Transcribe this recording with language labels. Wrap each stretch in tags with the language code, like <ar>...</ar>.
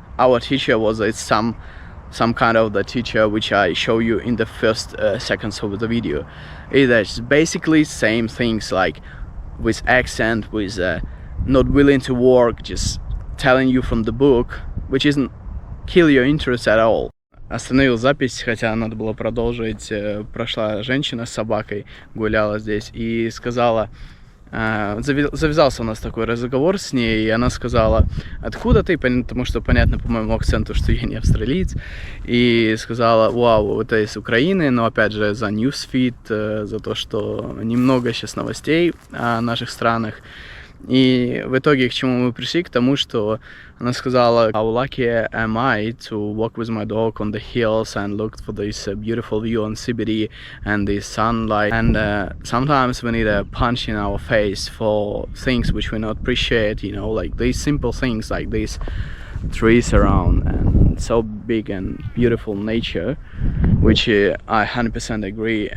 <en>Our teacher was some kind of the teacher which I show you in the first seconds of the video. It's basically same things like with accent, with not willing to work, just telling you from the book, which isn't kill your interest at all.</en> <ru>Остановил запись, хотя надо было продолжить. Прошла женщина с собакой, гуляла здесь и сказала, завязался у нас такой разговор с ней, и она сказала, откуда ты, потому что понятно по моему акценту, что я не австралиец, и сказала, вау, это из Украины, но опять же за newsfeed, за то, что немного сейчас новостей о наших странах. И в итоге к чему мы пришли? К тому, что она сказала,</ru> <en>how lucky am I to walk with my dog on the hills and look for this beautiful view on CBD and the sunlight. And sometimes we need a punch in our face for things which we not appreciate, you know, like these simple things like these trees around and so big and beautiful nature, which I 100% agree.</en>